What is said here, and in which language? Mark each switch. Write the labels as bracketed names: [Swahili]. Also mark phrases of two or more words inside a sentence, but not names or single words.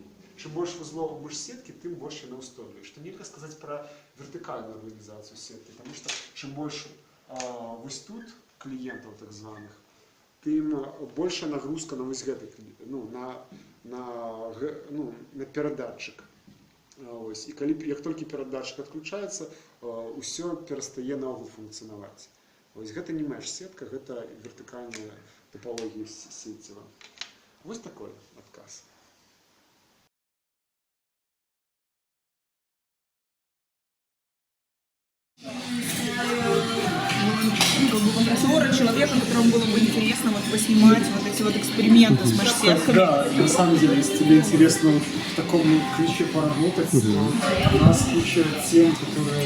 [Belarusian] Чым больш вузлоў у меш-сеткі, тым больш яна ўстойлівая. Што нельга сказаць пра вертыкальную арганізацыю сеткі, таму што чым больш вось тут кліентаў так званых, тым большая нагрузка на вось гэты, ну, на перадатчык. І калі, як толькі перадатчык адключаецца, усё перастае наогул функцыянаваць. Вось гэта не меш-сетка, гэта вертыкальная топалогія сеціва. Вось такой адказ. [Russian] Человека, которому было бы интересно вот поснимать вот эти вот эксперименты с меш-сетками. Да, на самом деле, если тебе интересно в таком ключе поработать, у нас куча тем, которые...